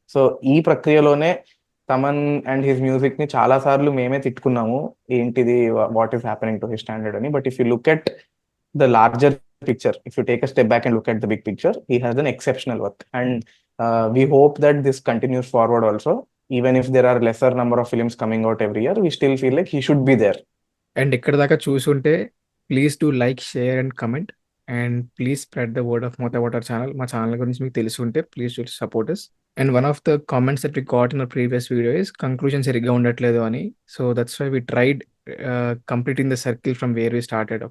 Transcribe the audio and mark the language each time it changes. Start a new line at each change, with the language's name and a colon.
Telugu: So ఈ ప్రక్రియలోనే Thaman and his music ని చాలా సార్లు మేమే తిట్టుకున్నాము, ఏంటిది
English: what is happening to his standard
Telugu: అని.
English: But if you look at the larger picture, if you take a step back and look at the big picture, he has an exceptional work. And we hope that this continues forward also. Even if there are lesser number of films coming out every year, we still feel like he should be there. And
Telugu: ఇక్కడ దాకా చూసుంటే
English: Please do like, share and comment, and please spread the word of mouth about our channel.
Telugu: మా channel గురించి మీకు తెలిసి ఉంటే
English: Please do support us. And one of the comments that we got in our previous video is
Telugu: conclusion సరిగ్గా ఉండట్లేదు అని.
English: So that's why we tried completing the circle from where we started.